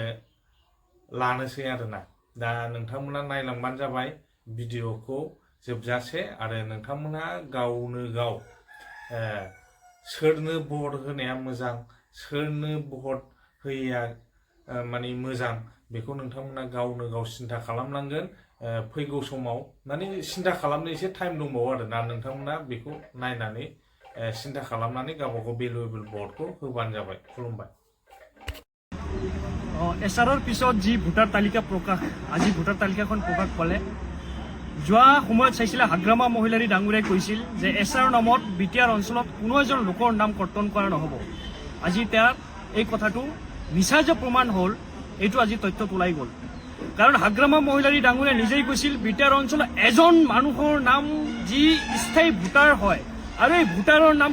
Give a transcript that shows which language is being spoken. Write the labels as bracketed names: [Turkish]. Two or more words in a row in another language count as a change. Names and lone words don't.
[Bodo] लानोसै आरोना दा नोंथांमोना नायलांबानो जाबाय भिडिअखौ जोबजासे आरो नोंथांमोना गावनो गाव सोरनो भट होनाया मोजां सोरनो भट होयैया माने मोजां बेखौ नोंथांमोना गावनो गाव सिन्था खालामनांगोन फैगौ समाव माने सिन्था खालामनो एसे टाइम दंबावो आरोना नोंथांमोना बेखौ नायनानै चिन्था खालामनानै गावबा गाव [English] valuable voteखौ [Bodo] होबानो जाबाय खुलुमबाय [Assamese] এছাৰৰ পিছত যি ভোটাৰ তালিকা প্ৰকাশ আজি ভোটাৰ তালিকাখন প্ৰকাশ পালে যোৱা সময়ত চাইছিলে হাগ্ৰামা মহিলাৰী ডাঙৰীয়াই কৈছিল যে এছাৰৰ নামত বিটিআৰ অঞ্চলত কোনো এজন লোকৰ নাম কৰ্তন কৰা নহ'ব আজি তাৰ এই কথাটো মিছা যে প্ৰমাণ হ'ল এইটো আজি তথ্যত ওলাই গ'ল কাৰণ হাগ্ৰামা মহিলাৰী ডাঙৰীয়াই নিজেই কৈছিল বিটিআৰ অঞ্চলত এজন মানুহৰ নাম যি স্থায়ী ভোটাৰ হয় আৰু এই ভোটাৰৰ নাম